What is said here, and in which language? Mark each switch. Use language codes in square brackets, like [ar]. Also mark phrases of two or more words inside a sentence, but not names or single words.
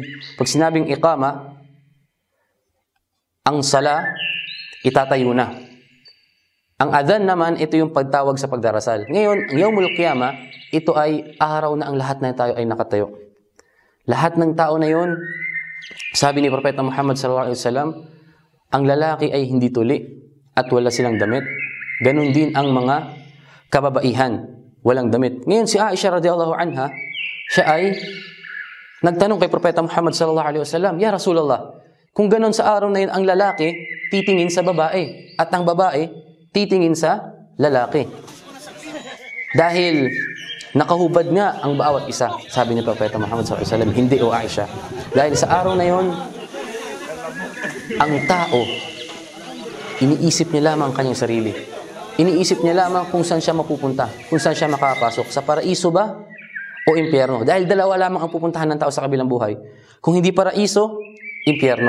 [tl] Pag sinabing iqama, ang sala, itatayo na. Ang adhan naman, ito yung pagtawag sa pagdarasal. Ngayon, ang [ar] يوم القيامة, [tl] ito ay araw na ang lahat ng tayo ay nakatayo. Lahat ng tao na yun, sabi ni Propeta Muhammad [ar] صلى الله عليه وسلم, [tl] ang lalaki ay hindi tuli at wala silang damit. Ganon din ang mga kababaihan, walang damit. Ngayon, si Aisha [ar] رضي الله عنها, [tl] siya ay nagtanong kay Propeta Muhammad [ar] صلى الله عليه وسلم, يا رسول الله, [tl] kung ganon sa araw na yun, ang lalaki titingin sa babae at ang babae titingin sa lalaki. Dahil nakahubad nga ang bawat isa, sabi ni Propeta Muhammad [ar] صلى الله عليه وسلم, [tl] hindi o Aisha. Dahil sa araw na yon, ang tao, iniisip niya lamang kanyang sarili. Iniisip niya lamang kung saan siya mapupunta, kung saan siya makapasok, sa paraiso ba o impyerno. Dahil dalawa lamang ang pupuntahan ng tao sa kabilang buhay. Kung hindi paraiso, impyerno.